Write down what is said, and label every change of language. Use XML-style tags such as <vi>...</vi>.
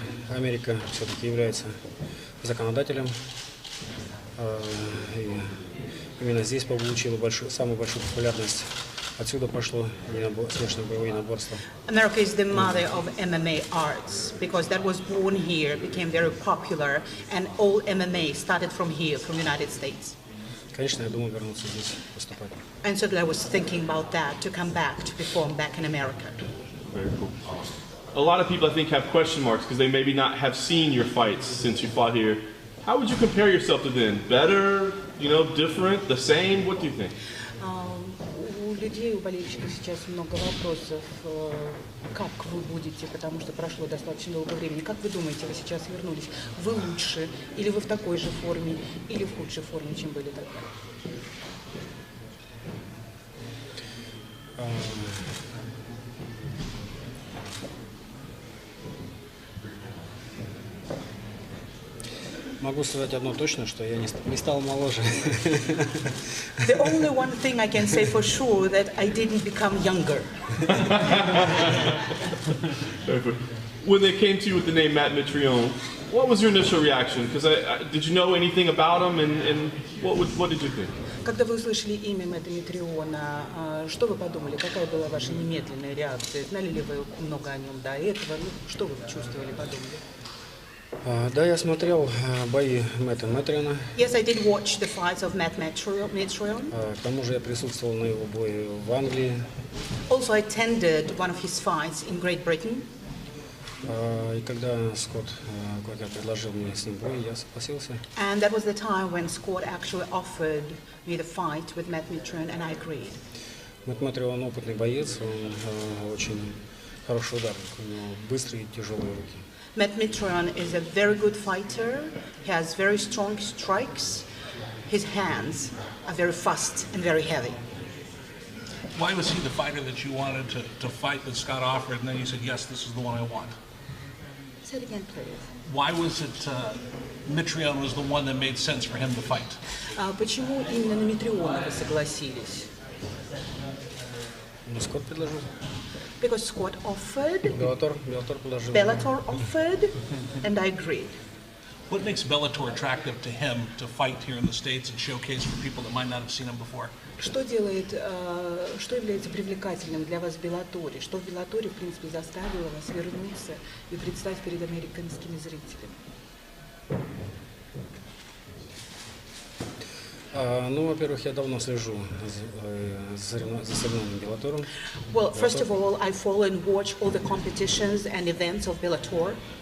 <ru>Америка все-таки является законодателем. И именно здесь получила самую большую популярность. Отсюда пошло смешанное боевое единоборство.</ru> <en>America is the mother of MMA arts because that was born here, became very popular, and all MMA started from here, from United States.</en> <ru>Конечно, я думал вернуться здесь выступать.</ru> <en>And so I was thinking about that, to come back, to perform back in America. Very cool. A lot of people, I think, have question marks because they maybe not have seen your fights since you fought here. How would you compare yourself to them? Better, different, the same? What do you think?</en> <ru>У людей, у болельщиков сейчас много вопросов, как вы будете, потому что прошло достаточно долго времени. Как вы думаете, вы сейчас вернулись? Вы лучше, или вы в такой же форме, или в худшей форме, чем были тогда? Могу сказать одно точно, что я не стал моложе.</ru> <en>The only one thing I can say for sure that I didn't become younger. When they came to you with the name Mэтт Митрионом, what was your initial reaction? Because did you know anything about him, and what did you think?</en> <ru>Когда вы услышали имя Мэтта Митриона, что вы подумали? Какая была ваша немедленная реакция? Знали ли вы много о нем до этого? Что вы чувствовали, подумали? Да, я смотрел бои Мэтта Митрионова.</ru> <en>Yes, I did watch the fights of Mэтт Митрионом.</en> <ru>К тому же я присутствовал на его бое в Англии.</ru> <en>Also, I attended one of his fights in Great Britain.</en> <ru>И когда Скотт предложил мне с ним бой, я согласился.</ru> <en>And that was the time when Scott actually offered me the fight with Mэтт Митрионом, and I agreed.</en> <ru>Мэтт Митрионов опытный боец, он очень хороший ударник, у него быстрые и тяжелые руки.</ru> <en>Mэтт Митрионом is a very good fighter. He has very strong strikes. His hands are very fast and very heavy. Why was he the fighter that you wanted to fight that Scott offered, and then you said, yes, this is the one I want? Say it again, please. Why was it Mitrione was the one that made sense for him to fight?</en> <ru>Почему именно на Митриона вы согласились? Скотт предложил.</ru> <en>Because Scott offered.</en> <ru>Bellator предложил.</ru> <en>Bellator offered, and I agreed. What makes Bellator attractive to him to fight here in the States and showcase for people that might not have seen him before?</en> <ru>Что является привлекательным для вас в Беллаторе? Что в Беллаторе, в принципе, заставило вас вернуться и предстать перед американскими зрителями? Во-первых, я давно слежу за соревнованием Bellator.</ru> <en>Well, first of all, I follow and watch all the competitions and events of Bellator.</en>